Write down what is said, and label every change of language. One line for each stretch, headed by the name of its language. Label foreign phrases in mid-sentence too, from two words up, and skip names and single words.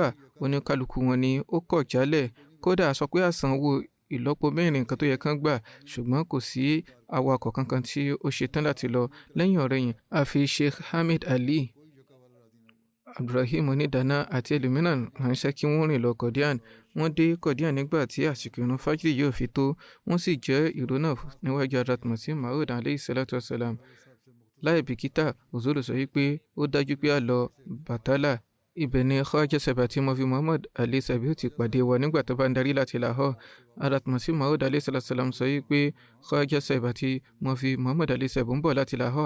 Yoruba: Oníkálukú wọn ni ó kọ̀ jálẹ̀. Kódà a sọ pé a sanwó ìlọ́po mẹ́rin nǹkan tó yẹ kán gbà, ṣùgbọ́n kò sí awakọ̀ kankan tí ó ṣetán láti lọ. Lẹ́yìn ọ̀rẹ̀yìn, a fi Sheikh Hamid Ali, Abdulrahim Onídàáná àti ẹlòmíràn ránṣẹ́ kí wọ́n rìn lọ Qadian. Wọ́n dé Qadian nígbà tí àsìkò ìrun fájìrì yóò fi tó. Wọ́n sì jẹ́ ìró náà níwájú Hazrat Masih Maud
Arabic: عليه الصلاة والسلام.
Yoruba: Láì bìkítà, òzòrò sọ wípé ó dájú pé a lọ Batala. Ibẹ̀ ni Khawaja Sahib àti Mufti Muhammad Ali Sahib ti pàdé wa nígbà tó bá ń darí láti Lahore. Hazrat Masih Maud
Arabic: عليه الصلاة والسلام
Yoruba: sọ wípé Khawaja Sahib àti Mufti Muhammad Ali Sahib ń bọ̀ láti Lahore.